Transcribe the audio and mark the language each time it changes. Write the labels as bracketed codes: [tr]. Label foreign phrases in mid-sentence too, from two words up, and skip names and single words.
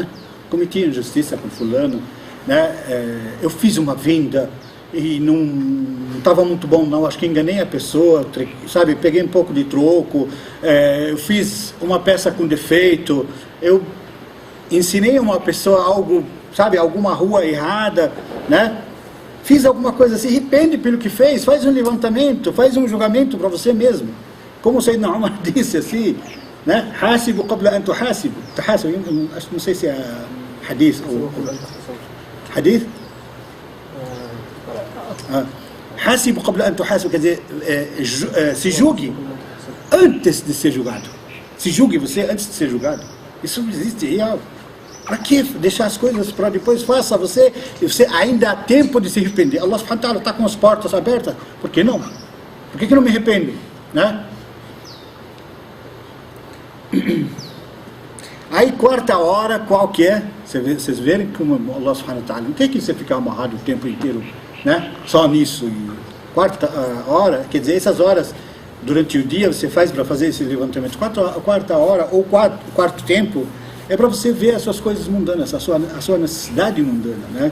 [pt] Cometi injustiça com fulano, né? Eu fiz uma venda e não estava muito bom não, acho que enganei a pessoa, sabe, peguei um pouco de troco, eu fiz uma peça com defeito, eu ensinei a uma pessoa algo, sabe, alguma rua errada, né? Fiz alguma coisa assim, arrepende pelo que fez, faz um levantamento, faz um julgamento para você mesmo. Como o Sayyidina Umar disse assim, né? [ar] حاسبوا قبل أن تحاسبوا. [pt] Não sei se é hadith ou hadith? [ar] حاسبوا قبل أن تحاسبوا, [pt] quer dizer, se julgue antes de ser julgado. Se julgue você antes de ser julgado. Isso não existe real. Para que deixar as coisas para depois? Faça você ainda há tempo de se arrepender. [ar] الله سبحانه وتعالى [pt] está com as portas abertas. Por que não? Por que não me arrependo? Né? Aí quarta hora, qual que é? Vocês verem como [ar] الله سبحانه وتعالى [pt] não tem que você ficar amarrado o tempo inteiro, né? Só nisso. E quarta hora, quer dizer, essas horas durante o dia você faz para fazer esse levantamento. Quarta hora ou quarto tempo é para você ver as suas coisas mundanas, a sua necessidade mundana, né?